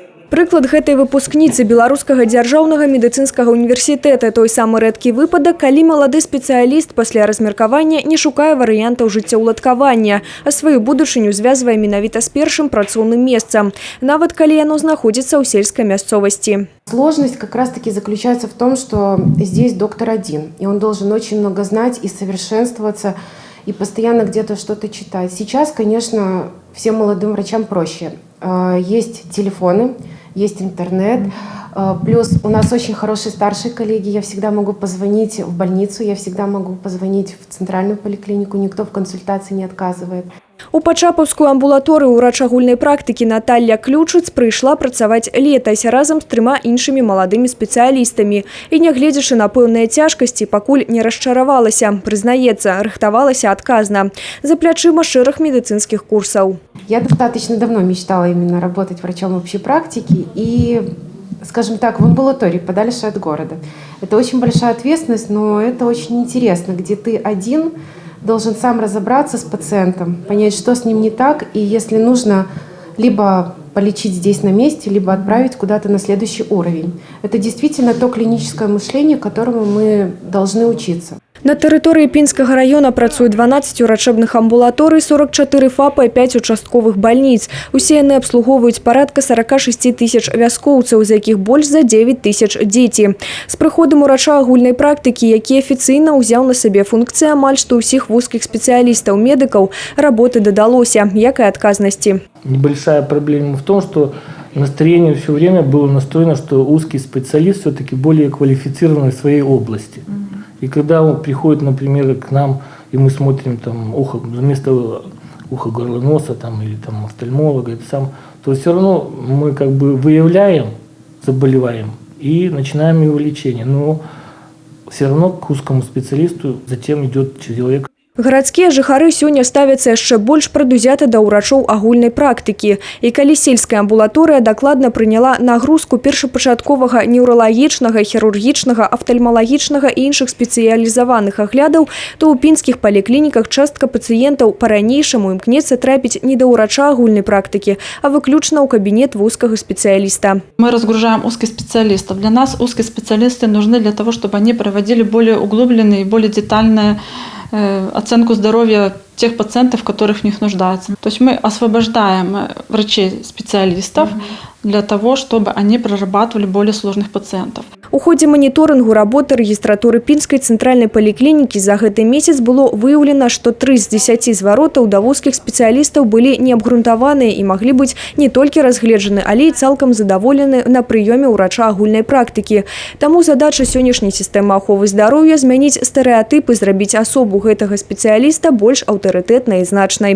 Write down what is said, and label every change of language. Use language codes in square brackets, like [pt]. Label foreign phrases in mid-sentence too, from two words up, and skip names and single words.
[be] Прыклад гэтай выпускніцы беларускага дзяржаўнага медыцынскага універсітэта той самы рэдкі выпадак, калі малады спецыяліст пасля размеркавання не шукае варыянтаў жыццяўладкавання, а сваю будучыню звязвае менавіта з першым працоўным месцам, нават калі яно знаходзіцца ў сельскай мясцовасці. [ru] Сложность как раз-таки заключается в том, что здесь доктор один, и он должен очень много знать и совершенствоваться, и постоянно где-то что-то читать. Сейчас, конечно, всем молодым врачам проще. Есть телефоны, есть интернет, плюс у нас очень хорошие старшие коллеги, я всегда могу позвонить в больницу, я всегда могу позвонить в центральную поликлинику, никто в консультации не отказывает. [be] У Пачапаўскую амбулаторыю ўрач агульнай практыкі Наталья Ключыц прыйшла працаваць летась разам з 3 іншымі маладымі спецыялістамі. І нягледзячы на пэўныя цяжкасці, пакуль не расчаравалася, прызнаецца, рыхтавалася адказна. За плячыма шэраг медыцынскіх курсаў. [ru] Я достаточно давно мечтала именно работать врачом общей практики и, скажем так, в амбулатории подальше от города. Это очень большая ответственность, но это очень интересно, где ты один должен сам разобраться с пациентом, понять, что с ним не так, и если нужно, либо полечить здесь на месте, либо отправить куда-то на следующий уровень. Это действительно то клиническое мышление, которому мы должны учиться. [be] На тэрыторыі Пінскага района працуе 12 урачэбных амбулаторый, 44 ФАПа і 5 участковых больніц. Усе яны абслугоўваюць парадка 46 тысяч вяскоўцаў, з якіх больш за 9 тысяч дзеці. З прыходам урача агульнай практыкі, які афіцыйна ўзяў на сабе функцыі амаль што ўсіх вузкіх спецыялістаў-медыкаў, работы дадалося, як і адказнасці. [ru] Небольшая проблема в том, что настроение все время было настроено, что узкий специалист все-таки более квалифицированный в своей области. И когда он приходит, например, к нам, и мы смотрим там ухо, вместо уха, горла, носа там, или там офтальмолога, то все равно мы как бы выявляем заболеваем и начинаем его лечение. Но все равно к узкому специалисту затем идет человек. [be] Гарадскія жыхары сёння ставяцца яшчэ больш прадузята да ўрачоў агульнай практыкі. І калі сельская амбулаторыя дакладна прыняла нагрузку першапачатковага неўралагічнага, хірургічнага, афтальмалагічнага і іншых спецыялізаваных аглядаў, то ў пінскіх паліклініках частка пацыентаў па-ранейшаму імкнецца трапіць не да ўрача агульнай практыкі, а выключна ў кабінет вузкага спецыяліста. [ru] Мы разгружаем узких специалистов. Для нас узкие специалисты нужны для того, чтобы они проводили более углубленные и более детальные оценку здоровья тех пациентов, которых в них нуждаются. То есть мы освобождаем врачей-специалистов для того, чтобы они прорабатывали более сложных пациентов. [be] У ходе моніторингу работы регистратуры Пінскай [ru] центральной поликлиники [be] за гэты месяц [ru] было выявлено, что [be] 3 з 10 зваротаў да вузкіх спецыялістаў былі неабгрунтаваныя і маглі быць не толькі разгледжаны, але і цалкам задаволены на прыёме ўрача агульнай практыкі. Таму задача сённяшняй сістэмы аховы здароўя змяніць стэрэатыпы, зрабіць асобу гэтага спецыяліста больш аўтарытэтнай і значнай.